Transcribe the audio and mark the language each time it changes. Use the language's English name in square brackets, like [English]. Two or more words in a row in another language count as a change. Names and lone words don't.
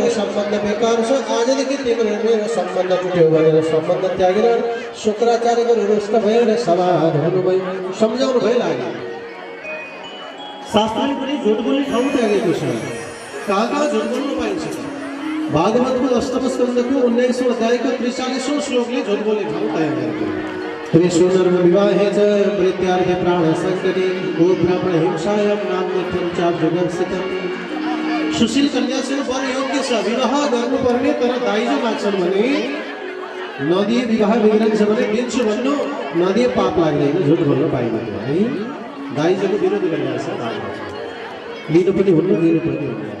[Nepali] सम्बन्ध बेकार छ आजदेखि तिम्रो र मेरो सम्बन्ध टुट्यो भनेर सम्बन्ध त्यागेर शुक्राचार्यको रुष्ट भएर समाधान हुनुभयो सम्झाउनु भयो लाग्यो शास्त्रले पनि झुट बोल्ने ठाउँ त्यागेको छ कहाँ झुट बोल्नु पाइन्छ भागवतको अष्टम स्कन्धको 19औं अध्यायको 43औं श्लोकले झुट बोल्ने ठाउँ तय गरेको [Sanskrit] त्रिशूनर्म विवाहे च प्रीत्यार्थे प्राण संकटे गो ब्राह्मण हिंसायां नाम नित्यं चाप जगत्सितम् [Nepali] सुशील कन्या से वर योग्य छ विवाह गर्नुपर्ने तर दाइजो माग्छन् भने नदिए विवाह बिग्रन्छ भने दिन्छु भन्नु नदिए पाप लाग्दैन झुट बोल्न पाइँदैन है दाइजोको विरोध गरिरहेछ लिनु पनि हुन्न दिनु पनि हुन्न